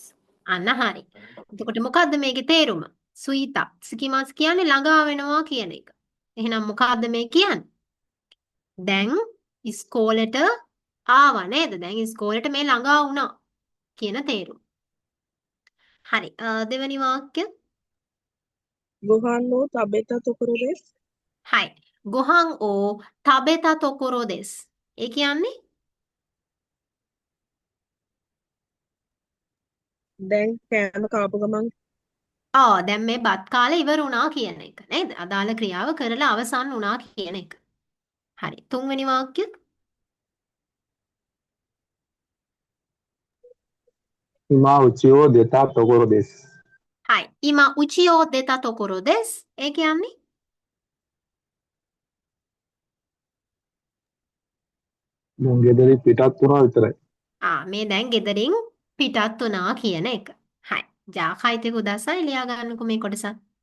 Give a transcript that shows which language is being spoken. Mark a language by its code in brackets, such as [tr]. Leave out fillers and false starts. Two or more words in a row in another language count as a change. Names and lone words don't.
[si] අන්න හරි. එතකොට මොකද්ද මේකේ තේරුම? සුයිතා. සුකිමස් කියන්නේ ළඟා වෙනවා කියන එක. එහෙනම් මොකද්ද මේ කියන්නේ? දැන් ඉස්කෝලේට ආවා නේද? දැන් ඉස්කෝලේට මේ ළඟා වුණා කියන තේරුම. හරි. දෙවෙනි වාක්‍ය. [ja] ご飯を食べたところです。はい。ご飯を食べたところです. [si] ඒ කියන්නේ දැන් කෑම කාපු ගමන් දැන් මේ බත් කාලේ ඉවර වුණා කියන එක නේද? අදාළ ක්‍රියාව කරලා අවසන් වුණා කියන එක. හරි. තුන්වෙනි වාක්‍ය. [ja] 今、家を出たところです。はい。今、家を出たところです. [si] ඒ කියන්නේ මං ගෙදරින් පිටත් වුණා විතරයි. මේ දැන් ගෙදරින් පිටත් වුණා කියන එක. හරි. [ja] じゃあ書いてください. [si] ලියා ගන්නකො මේ කොටස.